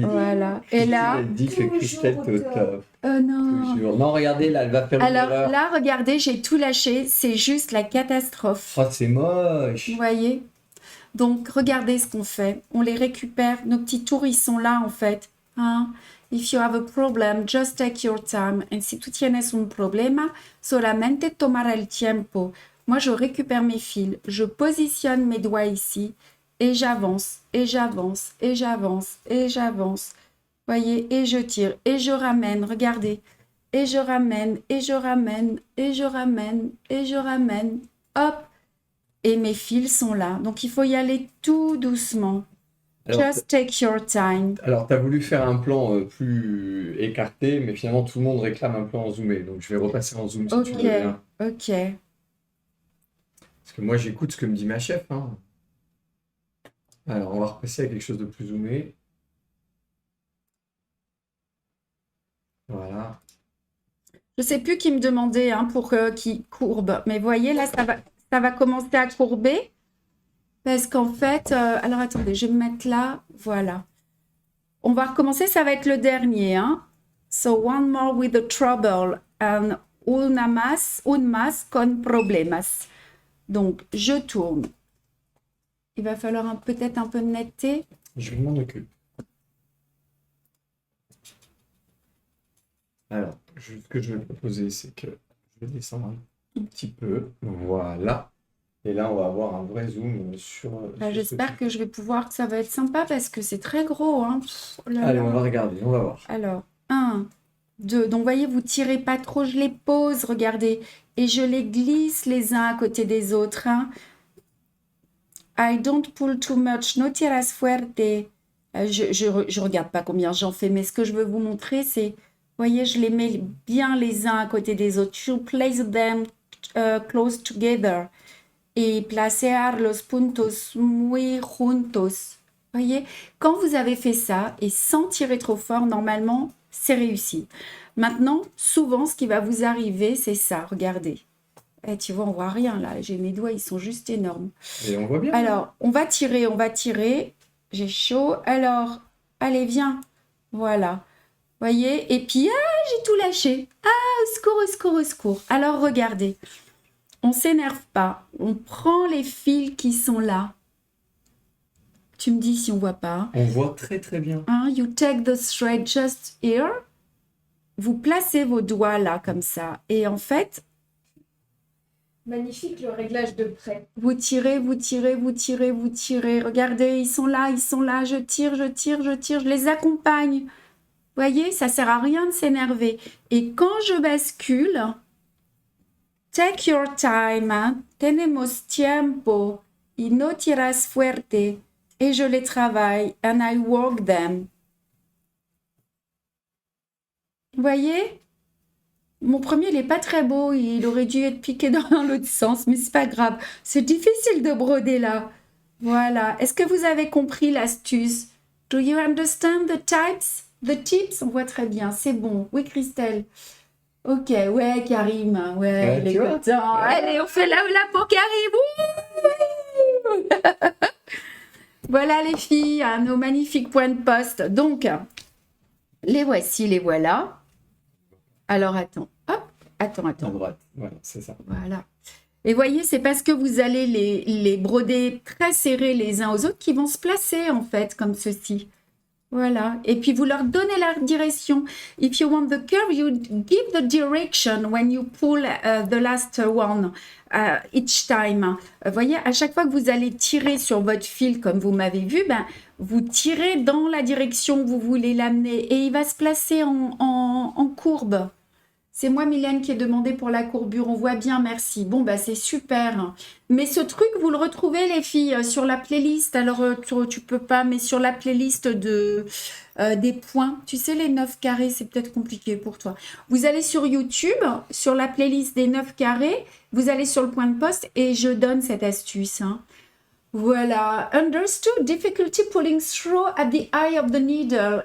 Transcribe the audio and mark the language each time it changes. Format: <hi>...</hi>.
<fr>Voilà. Et là, Elle dit que toujours Christelle, t'es au au top. top. oh non. Toujours. Non, regardez, là, elle va faire une Alors erreur. là, regardez, j'ai tout lâché. C'est juste la catastrophe. Oh, c'est moche. Vous voyez? Donc, regardez ce qu'on fait. On les récupère. Nos petits tours, ils sont là, en fait. Hein?</fr> <en>If you have a problem, just take your time.</en> <es>Et si tú tienes un problema, solamente tomar el tiempo.</es> <fr>Moi, je récupère mes fils. Je positionne mes doigts ici. Et j'avance, et j'avance, et j'avance, et j'avance. Voyez? Et je tire, et je ramène. Regardez. Et je ramène, et je ramène, et je ramène, et je ramène. Hop! Et mes fils sont là. Donc, il faut y aller tout doucement. Alors,</fr> <en>Just take your time.</en> <fr>Alors, tu as voulu faire un plan plus écarté, mais finalement, tout le monde réclame un plan en zoomé. Donc, je vais repasser en zoom si tu veux Ok, bien. ok. Parce que moi, j'écoute ce que me dit ma chef. Hein. Alors, on va repasser à quelque chose de plus zoomé. Voilà. Je sais plus qui me demandait hein, pour qui courbe. Mais voyez, là, ça va commencer à courber. Parce qu'en fait... alors, attendez, je vais me mettre là. Voilà. On va recommencer. Ça va être le dernier. Hein.</fr> <en>So, one more with the trouble.</en> <es>And un más con problemas.</es> <fr>Donc, je tourne. Il va falloir peut-être un peu de netteté. Je m'en occupe. Alors, ce que je vais proposer, c'est que je vais descendre un tout petit peu. Voilà. Et là, on va avoir un vrai zoom sur... J'espère que je vais pouvoir... Ça va être sympa parce que c'est très gros. Hein. Pff, oh là Allez, là. on va regarder, on va voir. Alors, 1, 2. Donc, voyez, vous tirez pas trop. Je les pose, regardez. Et je les glisse les uns à côté des autres. Hein.</fr> <en>I don't pull too much.</en> <es>No tiras fuerte.</es> <fr>Je regarde pas combien j'en fais, mais ce que je veux vous montrer, c'est... Voyez, je les mets bien les uns à côté des autres.</fr> <en>You place them close together.</en> <es>Et placer los puntos muy juntos.</es> <fr>Voyez, quand vous avez fait ça et sans tirer trop fort, normalement, c'est réussi. Maintenant, souvent, ce qui va vous arriver, c'est ça. Regardez. Et tu vois, on voit rien là. J'ai mes doigts, ils sont juste énormes. Et on voit bien. Alors, on va tirer, on va tirer. J'ai chaud. Alors, allez, viens. Voilà. Voyez, et puis, j'ai tout lâché. Au secours, au secours, au secours. Alors, regardez. On s'énerve pas. On prend les fils qui sont là. Tu me dis si on voit pas. On voit très très bien.</fr> <en>Hein, you take the thread just here.</en> <fr>Vous placez vos doigts là, comme ça. Et en fait, Magnifique le réglage de près. Vous tirez, vous tirez, vous tirez, vous tirez. Regardez, ils sont là, je tire, je tire, je tire, je les accompagne. Vous voyez, ça sert à rien de s'énerver. Et quand je bascule,</fr> <en>take your time,</en> <fr>hein.</fr> <es>Tenemos tiempo y no tiras fuerte.</es> <fr>Et je les travaille,</fr> <en>and I work them.</en> <fr>Vous voyez? Mon premier, il n'est pas très beau, il aurait dû être piqué dans l'autre sens, mais c'est pas grave. C'est difficile de broder là. Voilà. Est-ce que vous avez compris l'astuce?</fr> <en>Do you understand the types? The tips?</en> <fr>On voit très bien, c'est bon. Oui, Christelle. Ok, ouais, Karim. Ouais, il est tu vois. content. Allez, on fait là pour Karim. Ouh. Voilà les filles, hein, nos magnifiques points de poste. Donc, les voici, les voilà. Alors, attends. Hop, À attends. droite, voilà, c'est ça. Voilà. Et voyez, c'est parce que vous allez les broder très serrés les uns aux autres qu'ils vont se placer, en fait, comme ceci. Voilà. Et puis, vous leur donnez la direction.</fr> <en>If you want the curve, you give the direction when you pull the last one each time.</en> <fr>Voyez, à chaque fois que vous allez tirer sur votre fil, comme vous m'avez vu, ben, vous tirez dans la direction que vous voulez l'amener et il va se placer en courbe. C'est moi, Mylène, qui ai demandé pour la courbure. On voit bien, merci. Bon, bah, c'est super. Mais ce truc, vous le retrouvez, les filles, sur la playlist. Alors, tu peux pas, mais sur la playlist des points. Tu sais, les 9 carrés, c'est peut-être compliqué pour toi. Vous allez sur YouTube, sur la playlist des 9 carrés. Vous allez sur le point de poste et je donne cette astuce. Hein. Voilà.</fr> <en>Understood difficulty pulling through at the eye of the needle.</en>